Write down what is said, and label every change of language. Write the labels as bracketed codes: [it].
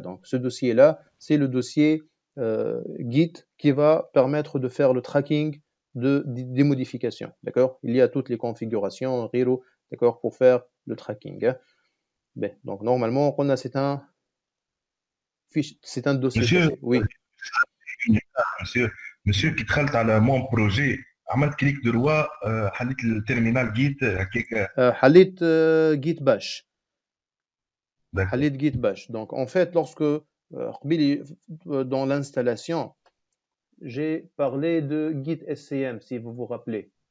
[fr] Donc, ce dossier-là, c'est le dossier Git qui va permettre de faire le tracking des modifications. D'accord? Il y a toutes les configurations, Riro, d'accord, pour faire le tracking. Hein? Ben, donc, normalement, on a, c'est un dossier caché. Oui. Monsieur qui traite à mon projet, [ar] عملت كليك دروا حليت التيرمينال جيت هكاك حليت git bash. حليت git bash. [fr] Donc en fait, lorsque dans l'installation, j'ai parlé de git SCM, si vous vous rappelez.